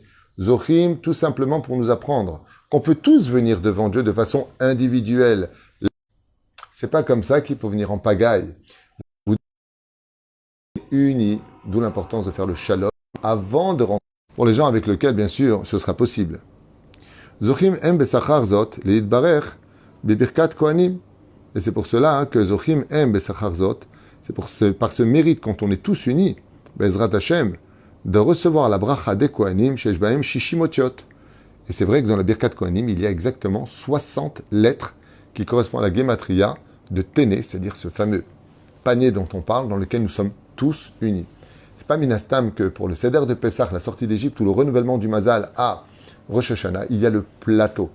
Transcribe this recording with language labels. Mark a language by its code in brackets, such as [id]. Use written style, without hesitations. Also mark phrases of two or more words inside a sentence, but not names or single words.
[fr] Zochim, tout simplement pour nous apprendre qu'on peut tous venir devant Dieu de façon individuelle. C'est pas comme ça qu'il faut venir en pagaille. Vous êtes unis, d'où l'importance de faire le shalom avant de rentrer. Pour les gens avec lesquels, bien sûr, ce sera possible. [he] זוכים הם בשכר זאת להתברך בברכת כהנים. [fr] Et c'est pour cela que [he] זוכים הם בשכר זאת, [fr] c'est par ce mérite, quand on est tous unis, [he] בעזרת השם, [fr] de recevoir la bracha des [he] כהנים שיש בהם שישים אותיות. [fr] Et c'est vrai que dans la [he] ברכת כהנים, [fr] il y a exactement 60 lettres qui correspondent à la gematria de Téné, c'est-à-dire ce fameux panier dont on parle, dans lequel nous sommes tous unis. C'est pas minastam que pour le Seder de Pessah, la sortie d'Égypte ou le renouvellement du Mazal à Rosh Hashanah, il y a le plateau.